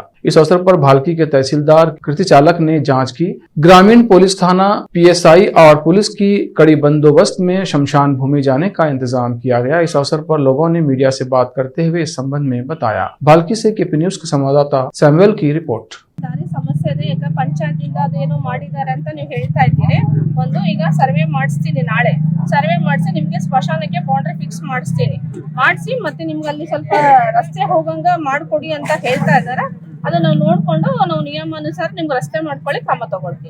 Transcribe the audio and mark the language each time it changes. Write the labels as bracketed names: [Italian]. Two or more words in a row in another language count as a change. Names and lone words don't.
[Hindi] इस अवसर पर भालकी के तहसीलदार कृति चालक ने जांच की। ग्रामीण पुलिस थाना, पीएसआई और पुलिस की कड़ी बंदोबस्त में शमशान भूमि जाने का इंतजाम किया गया। इस अवसर पर लोगों ने मीडिया से बात करते हुए इस संबंध में बताया। भालकी से केपी न्यूज के संवाददाता सैमुअल की रिपोर्ट। [Kannada] ದಾರಿ ಸಮಸ್ಯೆ ಇದೆ ಈಗ ಪಂಚಾಯತಿಂದ ಅದೇನೋ ಮಾಡಿದ್ದಾರೆ ಅಂತ ನೀವು ಹೇಳ್ತಾ ಇದ್ದೀರಿ। ಒಂದು ಈಗ ಸರ್ವೆ ಮಾಡಿಸ್ತೀನಿ, ನಾಳೆ ಸರ್ವೆ ಮಾಡಿಸಿ ನಿಮಗೆ ಸ್ಮಶಾನಕ್ಕೆ [English] boundary fix [Kannada] ಮಾಡಿಸಿ ಮತ್ತೆ ನಿಮ್ಗೆ ಅಲ್ಲಿ ಸ್ವಲ್ಪ ರಸ್ತೆ ಹೋಗಂಗ ಮಾಡ್ಕೊಡಿ ಅಂತ ಹೇಳ್ತಾ ಇದ್ದಾರೆ। ಅದನ್ನ ನಾವು ನೋಡ್ಕೊಂಡು ನಾವು ನಿಯಮಾನುಸಾರ ನಿಮ್ಗೆ ರಸ್ತೆ ಮಾಡ್ಕೊಳ್ಳಿ ಕ್ರಮ ತಗೊಳ್ತೀವಿ।